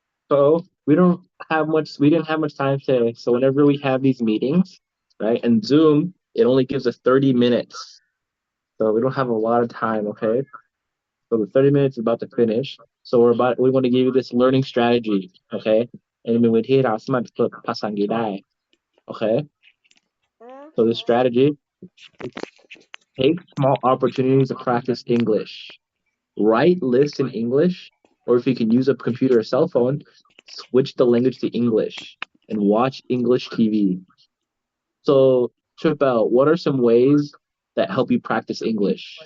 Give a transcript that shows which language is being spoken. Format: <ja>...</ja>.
<en>So we didn't have much time today. So whenever we have these meetings, right, and Zoom, it only gives us 30 minutes. So we don't have a lot of time, okay? So the 30 minutes is about to finish. So we want to give you this learning strategy, okay?</en> <th>And เป็นวิธีเราสามารถฝึกภาษาอังกฤษได้ okay?</th> <en>So the strategy, take small opportunities to practice English. Write lists in English, or if you can use a computer or cell phone, switch the language to English and watch English TV. So, Trippel, what are some ways that help you practice English?</en>